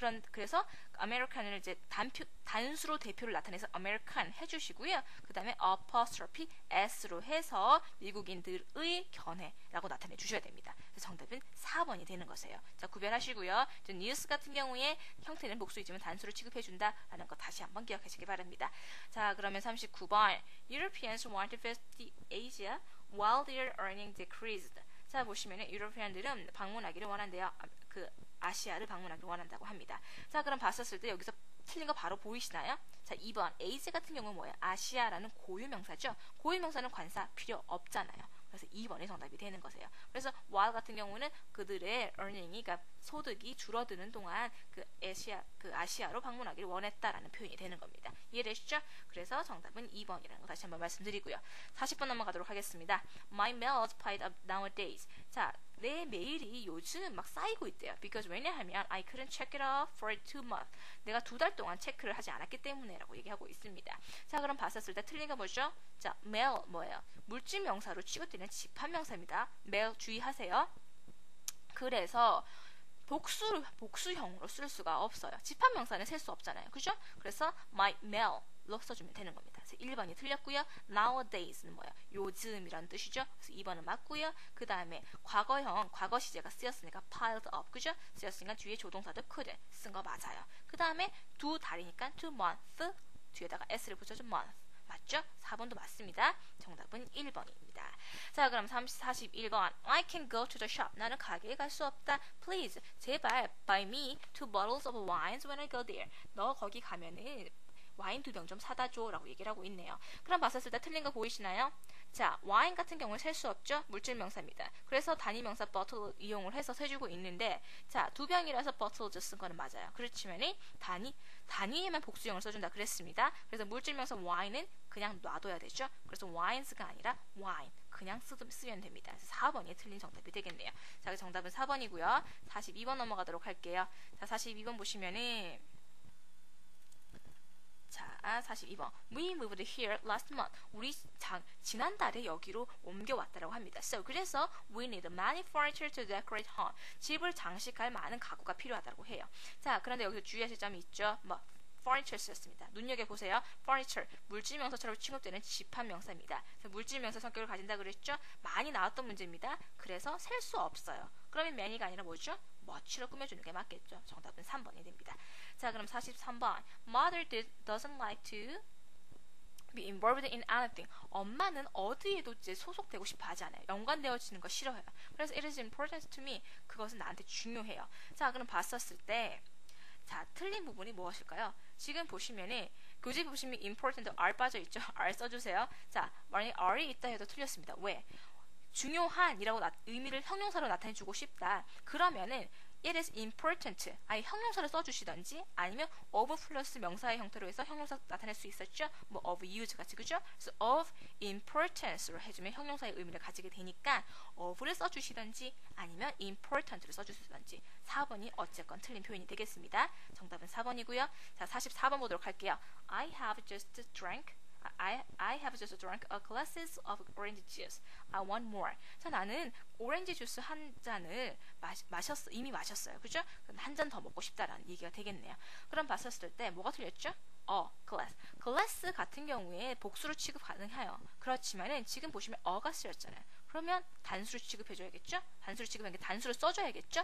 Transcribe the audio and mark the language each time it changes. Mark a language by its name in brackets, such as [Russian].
[Korean] 그래서, American을 이제 단수로 대표를 나타내서 American 해주시고요. 그 다음에 apostrophe s로 해서 미국인들의 견해라고 나타내 주셔야 됩니다. 그래서 정답은 4번이 되는 거세요. 자, 구별하시고요. 뉴스 같은 경우에 형태는 복수이지만 단수로 취급해준다라는 거 다시 한번 기억하시기 바랍니다. 자, 그러면 39번. [English] Europeans want to visit Asia while their earning decreased. [Korean] 자, 보시면은 유로피안들은 방문하기를 원한대요. 그 아시아를 방문하기를 원한다고 합니다. 자, 그럼 봤었을 때 여기서 틀린 거 바로 보이시나요? 자, 2번 에이즈 같은 경우는 뭐예요? 아시아라는 고유명사죠. 고유명사는 관사 필요 없잖아요. 그래서 2번이 정답이 되는 거세요. 그래서 while 같은 경우는 그들의 earning이, 그러니까 소득이 줄어드는 동안 그 아시아로 방문하기를 원했다라는 표현이 되는 겁니다. 이해되시죠? 그래서 정답은 2번이라는 거 다시 한번 말씀드리고요. 40번 넘어가도록 하겠습니다. [English] My mails piled up nowadays. [Korean] 자, 내 메일이 요즘 막 쌓이고 있대요. [English] Because 왜냐하면 I couldn't check it off for 2 months. [Korean] 내가 2달 동안 체크를 하지 않았기 때문에라고 얘기하고 있습니다. 자, 그럼 봤었을 때 틀린 거 뭐죠? 자, mail 뭐예요? 물질 명사로 취급되는 집합 명사입니다. mail 주의하세요. 그래서 복수형으로 쓸 수가 없어요. 집합 명사는 셀 수 없잖아요. 그죠? 그래서 my mail로 써주면 되는 겁니다. 그래서 1번이 틀렸고요. nowadays는 뭐예요? 요즘이라는 뜻이죠. 그래서 2번은 맞고요. 그 다음에 과거형, 과거 시제가 쓰였으니까 piled up, 그죠? 쓰였으니까 뒤에 조동사도 couldn't 쓴 거 맞아요. 그 다음에 2달이니까 2 months 뒤에다가 s를 붙여준 month. 맞죠? 4번도 맞습니다. 정답은 1번입니다. 자, 그럼 41번. [English] I can go to the shop. [Korean] 나는 가게에 갈 수 없다. [English] Please, 제발 buy me 2 bottles of wines when I go there. [Korean] 너 거기 가면은 와인 2병 좀 사다 줘 라고 얘기를 하고 있네요. 그럼 봤었을 때 틀린 거 보이시나요? 자, 와인 같은 경우는 셀 수 없죠? 물질 명사입니다. 그래서 단위 명사 bottle 이용을 해서 세주고 있는데, 자, 2병이라서 bottles 쓴 거는 맞아요. 그렇지만이 단위에만 복수형을 써준다 그랬습니다. 그래서 물질 명사 wine은 그냥 놔둬야 되죠. 그래서 wines가 아니라 wine 그냥 쓰면 됩니다. 그래서 4번이 틀린 정답이 되겠네요. 자, 정답은 4번이고요. 42번 넘어가도록 할게요. 자, 42번 보시면은 자, 42번. [English] We moved here last month. [Korean] 우리 지난달에 여기로 옮겨왔다라고 합니다. [English] So, 그래서 we need many furniture to decorate home. [Korean] 집을 장식할 많은 가구가 필요하다고 해요. 자, 그런데 여기서 주의하실 점이 있죠. furniture 쓰였습니다. 눈여겨보세요. furniture, 물질명사처럼 취급되는 집합명사입니다. 물질명사 성격을 가진다 그랬죠? 많이 나왔던 문제입니다. 그래서 셀 수 없어요. 그러면 many가 아니라 뭐죠? much로 꾸며주는 게 맞겠죠. 정답은 3번이 됩니다. 자, 그럼 43번. [English] Mother doesn't like to be involved in anything. [Korean] 엄마는 어디에도 이제 소속되고 싶어 하지 않아요. 연관되어지는 거 싫어해요. [English] 그래서 it is important to me. [Korean] 그것은 나한테 중요해요. 자, 그럼 봤었을 때 자, 틀린 부분이 무엇일까요? 지금 보시면은 교재 보시면 important R 빠져있죠? R 써주세요. 자, 만약에 R이 있다 해도 틀렸습니다. 왜? 중요한이라고 의미를 형용사로 나타내주고 싶다. 그러면은 it is important. 아예 형용사를 써주시던지 아니면 of 플러스 명사의 형태로 해서 형용사 나타낼 수 있었죠. 뭐 of use 같이 그죠? 그래서 of importance로 해주면 형용사의 의미를 가지게 되니까 of를 써주시던지 아니면 important를 써주시던지 4번이 어쨌건 틀린 표현이 되겠습니다. 정답은 4번이고요. 자, 44번 보도록 할게요. [English] I have just drank a glasses of orange juice. I want more. [Korean] 자, 나는 오렌지 주스 한 잔을 이미 마셨어요. 그죠? 한 잔 더 먹고 싶다라는 얘기가 되겠네요. 그럼 봤었을 때 뭐가 틀렸죠? glass. glass 같은 경우에 복수로 취급 가능해요. 그렇지만은 지금 보시면 어가 쓰였잖아요. 그러면 단수로 취급해줘야겠죠? 단수로 취급한 게 단수로 써줘야겠죠?